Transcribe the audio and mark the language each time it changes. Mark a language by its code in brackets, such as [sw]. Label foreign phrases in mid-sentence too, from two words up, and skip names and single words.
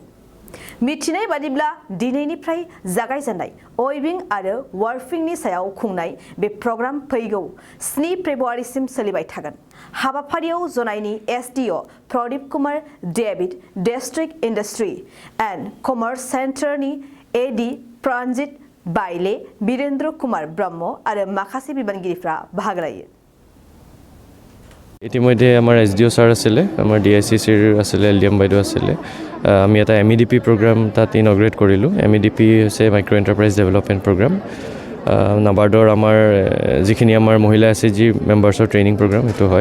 [brx] मिथिनाय बादिब्ला दिनैनिफ्राय जागायजेननाय अइभिं आरो वार्फिंनि सायाव खुंनाय बे प्रग्राम फैगौ 7 फेब्रुवारिसिम सोलिबाय थागोन। हाबाफारियाव जनायनि एसडिअ प्रदीप कुमार डेभिड, डिस्ट्रिक्ट इन्डास्ट्रि एन्ड कमार्स सेन्टारनि एडि प्रान्जित बाइले, वीरेन्द्र कुमार ब्रह्म आरो माखासे बिबानगिरिफ्रा बाहागो लायो। [as] ইতিমধ্যে আমাৰ এছডিঅ ছাৰ আছিলে, আমাৰ ডিআইচিচিৰ আছিলে, এলডিএম বাইদেউ আছিলে। আমি এটা MEDP প্ৰগ্ৰাম তাত ইনগ্ৰেট কৰিলোঁ। MEDP হৈছে মাইক্ৰ' এণ্টাৰপ্ৰাইজ ডেভেলপমেণ্ট প্ৰগ্ৰাম। নাবাৰ্ডৰ আমাৰ যিখিনি আমাৰ মহিলা SHG মেম্বাৰ্ছৰ [en] training program [as] সেইটো হয়।